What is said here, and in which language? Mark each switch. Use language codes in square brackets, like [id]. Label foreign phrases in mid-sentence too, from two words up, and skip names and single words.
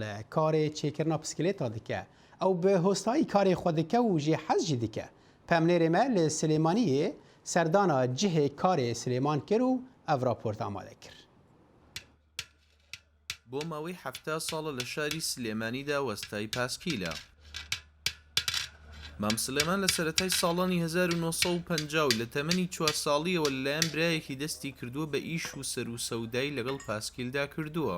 [ku] e karê çêkirina piskilêta dike ew bi hostayî karê xwe dike û jê hez jî dike pemnêrê me li Silêmaniyê serdana cihê karê Silêman kir û ev raport amade kir [ckb] بۆ ماوەی هەفتە ساڵە لە شاری سلێمانیدا وەستای پاسکیلە مام سلێمان لە سەرەتای ساڵانی 1950 لە تەمەنی 4 ساڵیەوە لەلایەن برایەکی دەستی کردووە بە ئیش و سەر و سەودای لەگەڵ پاسکیلدا کردووە.